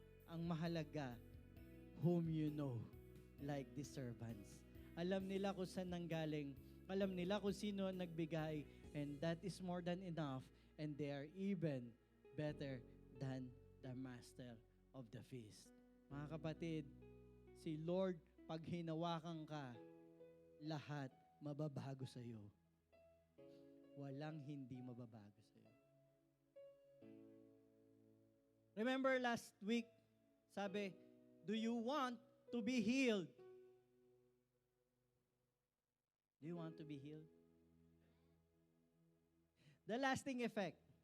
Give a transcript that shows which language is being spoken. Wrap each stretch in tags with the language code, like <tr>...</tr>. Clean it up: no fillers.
<tl>Ang mahalaga,</tl> <en>whom you know, like the servants.</en> <tl>Alam nila kung saan nanggaling, alam nila kung sino ang nagbigay,</tl> <en>and that is more than enough, and they are even better than the master of the feast.</en> <tl>Mga kapatid, si Lord, pag hinawakan ka, lahat mababago sa iyo. Walang hindi mababago sa iyo.</tl> <en>Remember last week,</en> <tl>sabi,</tl> <en>do you want to be healed? Do you want to be healed? The lasting effect.</en>